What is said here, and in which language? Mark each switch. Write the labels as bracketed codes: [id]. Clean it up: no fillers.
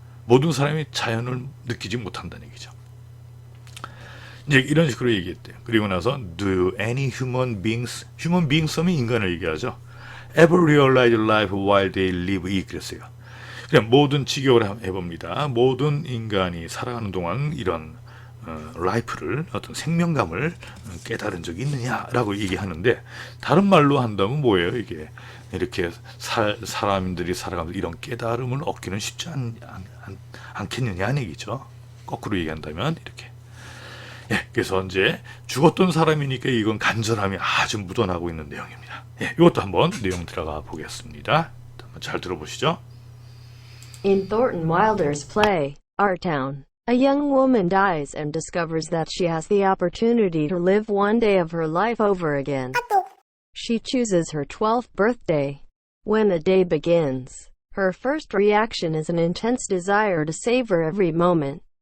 [ko] 모든 사람이 자연을 느끼지 못한다는 얘기죠. 이제 이런 식으로 얘기했대요. 그리고 나서 [en] do any human beings [ko] 하면 인간을 얘기하죠. [en] ever realize life while they live it [ko] 그랬어요. 그냥 모든 직역을 해봅니다. 모든 인간이 살아가는 동안 이런 라이프를 어떤 생명감을 깨달은 적이 있느냐라고 얘기하는데 다른 말로 한다면 뭐예요? 이게 이렇게 사람들이 살아가면서 이런 깨달음을 얻기는 쉽지 않겠느냐는 얘기죠. 거꾸로 얘기한다면 이렇게. 예, 그래서 이제 죽었던 사람이니까 이건 간절함이 아주 묻어나고 있는 내용입니다. 예, 이것도 한번 내용 들어가 보겠습니다. 한번 잘 들어보시죠. [en] In Thornton Wilder's play, Our Town, a young woman dies and discovers that she has the opportunity to live one day of her life over again. She chooses her 12th birthday. When the day begins, her first reaction is an intense desire to savor every moment.